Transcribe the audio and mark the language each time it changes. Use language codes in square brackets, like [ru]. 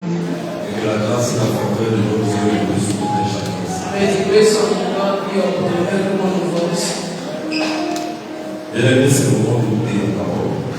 [fr] Que la grâce et la faveur de notre Dieu nous soutiennent chacun. [en] May the grace of God be upon every one of us. [fr] Bien-aimés, c'est le moment d'écouter la parole.